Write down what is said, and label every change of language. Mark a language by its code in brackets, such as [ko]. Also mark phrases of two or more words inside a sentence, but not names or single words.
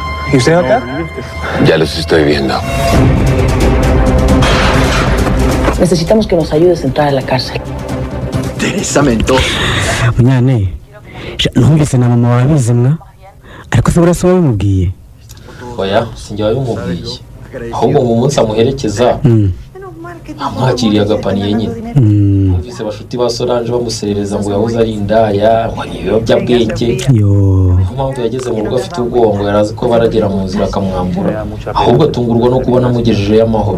[es] ¿Y usted, doctor? Ya los estoy viendo. Necesitamos que nos ayudes a entrar a la cárcel. Teresa Mendoza. [rw] Munyane, numvise na mama wabizi mwa ariko se burasa wabimubwiye? Oya sinjye wabimubwiye ahubwo mu munsi amuherekeza amwakiriye agapaniye nyine numvise bashuti ba Solange bamuserereza ngo yahoze ari indaya ngo ibiyobyabwenge mpamvu yageze mu rugo afite ubwoba ngo yarazi ko baragera mu nzira akamwambura ahubwo atungurwa no kubona amugejejeyo amahoro.